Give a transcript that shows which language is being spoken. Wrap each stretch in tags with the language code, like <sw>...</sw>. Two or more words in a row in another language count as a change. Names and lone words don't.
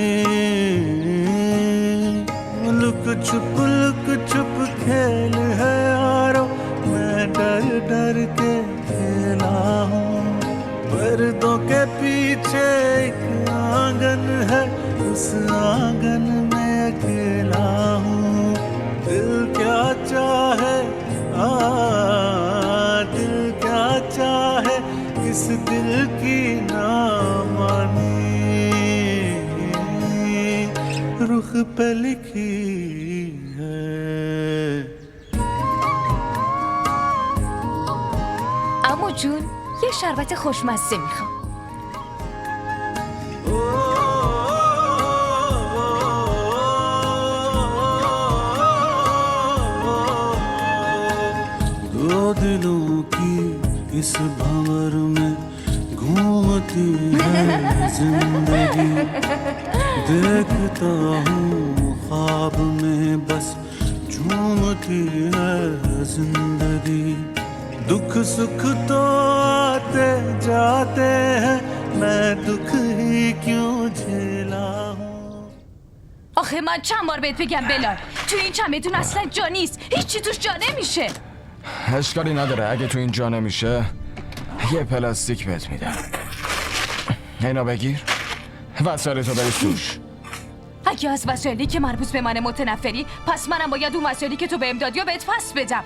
<hi>लुक छुप खेल है यारो, मैं डर डर के खेला हूँ, पर्दों के पीछे एक आंगन है, उस आंगन में अकेला हूँ, दिल क्या चाहे दिल क्या चाहे किस दिल की ना मानी, रुख पे लिखी है।</hi> <fa>عمو جون یه شربت خوشمزه میخوام.</fa> <hi>दो दिलों की इस भंवर में घूमती है जिंदगी, देखता हूँ ख्वाब में बस झूमती है जिंदगी, दुख सुख तो आते जाते हैं, मैं दुख ही क्यों झेला हूँ.</hi> <fa>آخه من چند بار بهت بگم بلال تو این چمدون اصلا جا نیست، هیچی توش جا نمیشه. اشکالی نداره اگه تو این جا نمیشه یه پلاستیک بهت میدم. اینو بگیر وسایلتو بریز توش. اگه از وسایلی که مربوط به من متنفری، پس منم باید اون وسایلی که تو بهم دادی و بهت پس بدم.</fa>